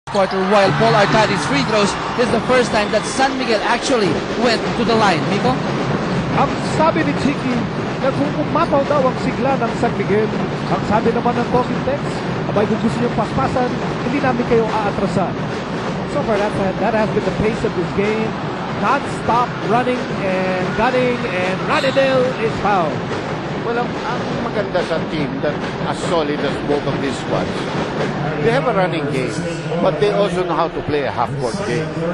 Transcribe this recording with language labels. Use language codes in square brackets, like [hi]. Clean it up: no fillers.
[en] quarter, while Paul Arcadi's free throws is the first time that San Miguel actually went to the line. Miko? [tl] Ang sabi ni Chiki, nagkukumapaw daw ang sigla ng San Miguel. Ang sabi naman ng talking text, abay kung gusto niyong paspasan, hindi namin kayo aatrasan. [en] So far, that has been the pace of this game. Non-stop running and gunning, and Ranidel is fouled. Well, [tl] ang maganda sa [en] team that as solid as both of these squads, they have a running game, but they also know how to play a half-court game.